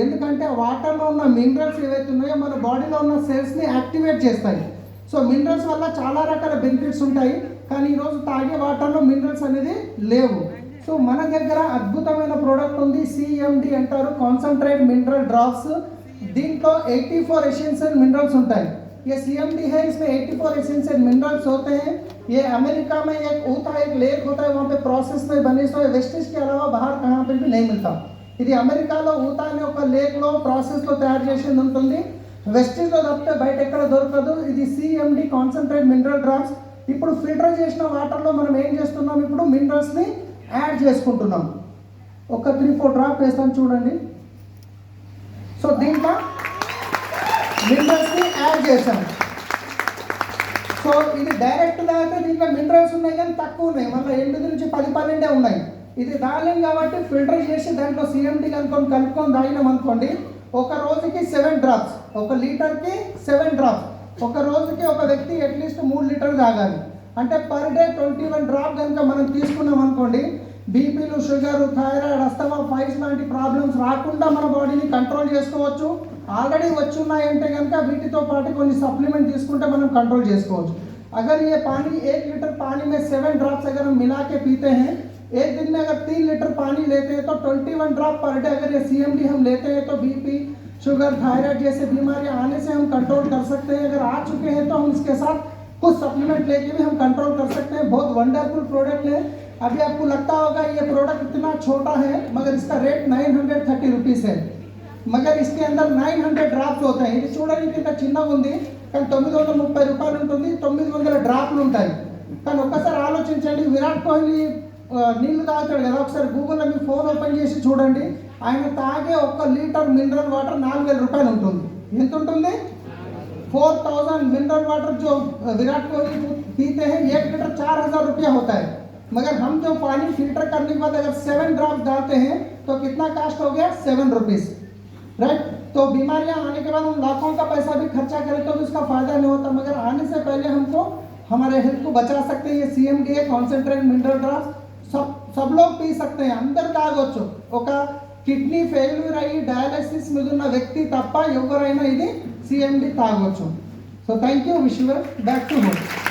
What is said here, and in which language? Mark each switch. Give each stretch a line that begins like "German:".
Telugu: ఎందుకంటే ఆ వాటర్లో ఉన్న మినరల్స్ ఏవైతే ఉన్నాయో మన బాడీలో ఉన్న సెల్స్ని యాక్టివేట్ చేస్తాయి. సో మినరల్స్ వల్ల చాలా రకాల బెనిఫిట్స్ ఉంటాయి, కానీ ఈరోజు తాగే వాటర్లో మినరల్స్ అనేది లేవు. సో మన దగ్గర అద్భుతమైన ప్రోడక్ట్ ఉంది, CMD అంటారు, కాన్సన్ట్రేట్ మినరల్ డ్రాప్స్.
Hindi: దీంట్లో 84 एसेंशियल मिनरल्स होता है. ये CMD है, इसमें 84 एसेंशियल मिनरल्स होते हैं. ये अमेरिका में एक ऊता एक लेक होता है, वहाँ पे प्रोसेस में बने सो वेस्टेज के अलावा बाहर कहाँ पे भी नहीं मिलता.
Telugu: ఇది అమెరికాలో ఊతా అనే ఒక లేక్లో ప్రాసెస్లో తయారు చేసింది ఉంటుంది. వెస్టేజ్లో తప్పితే బయట ఎక్కడ దొరకదు. ఇది CMD కాన్సన్ట్రేట్ మినరల్ డ్రాప్స్. ఇప్పుడు ఫిల్టర్ చేసిన వాటర్లో మనం ఏం చేస్తున్నాం, ఇప్పుడు మినరల్స్ని యాడ్ చేసుకుంటున్నాం. ఒక 3-4 డ్రాప్ వేస్తాను చూడండి. సో దీంట్లో మినరల్స్ని యాడ్ చేశాను. సో ఇది డైరెక్ట్ తాగితే దీంట్లో మినరల్స్ ఉన్నాయి కానీ తక్కువ ఉన్నాయి, మళ్ళీ 8 నుంచి 10-12 ఉన్నాయి. ఇది తాగలేం కాబట్టి ఫిల్టర్ చేసి దాంట్లో CMD కలుపుకొని తాగినాం అనుకోండి, ఒక రోజుకి 7 డ్రాప్స్, 1 లీటర్కి 7 డ్రాప్స్. ఒక రోజుకి ఒక వ్యక్తి అట్లీస్ట్ 3 లీటర్లు తాగాలి. అంటే పర్ డే 21 డ్రాప్ కనుక మనం తీసుకున్నాం అనుకోండి, బీపీలు, షుగర్, థైరాయిడ్, అస్తమా, ఫైల్స్ లాంటి ప్రాబ్లమ్స్ రాకుండా మన బాడీని కంట్రోల్ చేసుకోవచ్చు. ఆల్రెడీ వచ్చి ఉన్నాయంటే కనుక వీటితో పాటు కొన్ని సప్లిమెంట్ తీసుకుంటే మనం కంట్రోల్ చేసుకోవచ్చు.
Hindi: अगर ये पानी 1 लीटर पानी में 7 ड्रॉप्स अगर हम मिला के पीते हैं, एक दिन में अगर 3 लीटर पानी लेते हैं तो 21 ड्रॉप पर डे अगर ये CMD हम लेते हैं तो बीपी, शुगर, थायराइड जैसे बीमारियां आने से हम कंट्रोल कर सकते हैं. अगर आ चुके हैं तो हम इसके साथ कुछ सप्लीमेंट लेके भी हम कंट्रोल कर सकते हैं. बहुत वंडरफुल प्रोडक्ट है. अभी आपको लगता होगा ये प्रोडक्ट इतना छोटा है, मगर इसका रेट 930 रुपीज़ है. मगर इसके अंदर 900 డ్రాప్స్ होते हैं.
Telugu: ఇది చూడడానికి ఇంత చిన్నగా ఉంది కానీ 930 రూపాయలు ఉంటుంది, 900 డ్రాప్లు ఉంటాయి. కానీ ఒక్కసారి ఆలోచించండి, విరాట్ కోహ్లీ నీళ్లు తాగుతాడు కదా, ఒకసారి గూగుల్లో మీ ఫోన్ ఓపెన్ చేసి చూడండి. ఆయన తాగే 1 లీటర్ మినరల్ వాటర్ 4000 రూపాయలు ఉంటుంది. ఎంత ఉంటుంది,
Hindi: 4000 मिनरल वाटर जो विराट कोहली पीते हैं 1 लीटर 4000 रुपया होता है. मगर हम जो पानी फिल्टर करने के बाद अगर 7 ड्रॉप्स डालते हैं तो कितना कास्ट हो गया, 7 रुपीज़, राइट. तो बीमारियां आने के बाद हम लाखों का पैसा भी खर्चा करें तो भी उसका फायदा नहीं होता, मगर आने से पहले हमको हमारे हेल्थ को बचा सकते हैं. ये CMD है, కాన్సన్ట్రేట్ మినరల్ డ్రాప్స్. सब लोग पी सकते हैं,
Telugu: అందరు తాగొచ్చు. ఒక కిడ్నీ ఫెయిల్యూర్ అయ్యి డయాలసిస్ మీద ఉన్న వ్యక్తి తప్ప ఎవరైనా ఇది CMD తాగొచ్చు. So
English: Thank you, wish you back to home.